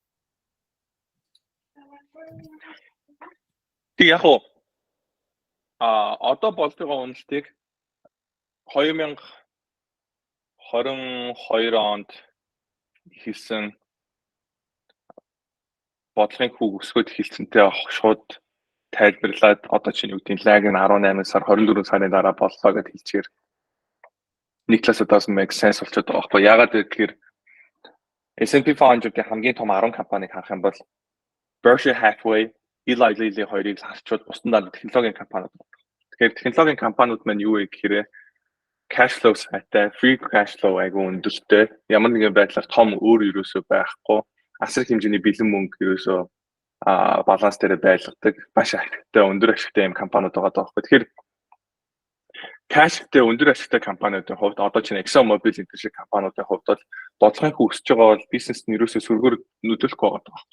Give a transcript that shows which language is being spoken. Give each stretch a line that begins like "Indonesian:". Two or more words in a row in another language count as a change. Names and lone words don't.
Mongolian: Тэг яг одоо болж байгаа уналтыг 2022 онд хийсэн бодлогын хүүг өсгөөд хэлсэнтэй шууд тайлбарлаад одоо чинь юу гэдэг лаг нь 18 сар 24 сарын дараа боллоо гэж хэлчихээр нэг талаас
English: doesn't make sense
Mongolian: болчиход байгаа байхгүй. Ягаад гэвэл S&P 500-ийн хамгийн том 10 компанийг харах юм бол Berkshire Hathaway, Eli Lilly хоёрыг харьцуулбал бусдад технологийн компаниуд байна. Тэгэхээр технологийн компаниуд маань юу вэ гэхээр
English: cash flow
Mongolian: сайтай,
English: free cash flow
Mongolian: айгүй өндөртэй, ямар нэгэн байдлаар том өөр ерөөсөө байхгүй, асар хэмжээний бэлэн мөнгө ерөөсөө баланс дээр байлгадаг, маш ашигтай, өндөр ашигтай юм компаниуд байгаа даахгүй. Тэгэхээр cashтэй өндөр ашигтай компаниудын хувьд одоо чинь ExxonMobil энэ шиг компаниудын хувьд бол бодлогын хүү өсөж байгаа бол бизнест нь ерөөсөө сүргээр нөлөөлөхгүй байгаа даахгүй.